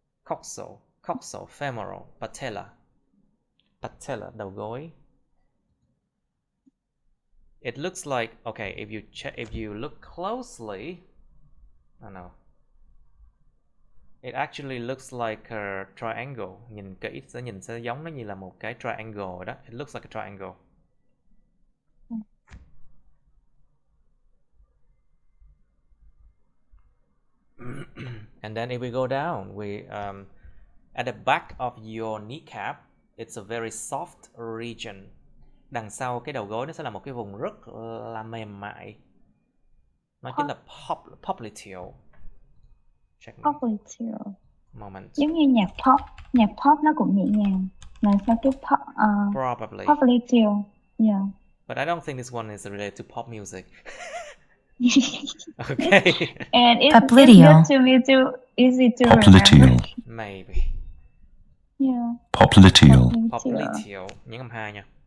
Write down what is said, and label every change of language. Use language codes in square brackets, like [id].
[en] coxal, femoral, patella, [vi] đầu gối. [en] It looks like, okay, if you look closely, I don't know. It actually looks like a triangle. [vi] Nhìn kỹ sẽ giống nó như là một cái triangle đó. [en] It looks like a triangle. And then if we go down, we at the back of your kneecap, it's a very soft region. [vi] Đằng sau cái đầu gối nó sẽ là một cái vùng rất là mềm mại. Nó chính là popliteal. [en] Popliteal. Moment. [vi] Giống như nhạc pop nó cũng nhẹ nhàng. Là sao cái pop? [en] Probably. Popliteal. Yeah. But I don't think this one is related to pop music. Okay. And it's Popliteal. good to me too. Easy to Popliteal. remember. Maybe. Yeah. Popliteal. [vi] Popliteal. Nhấn âm 2 nha.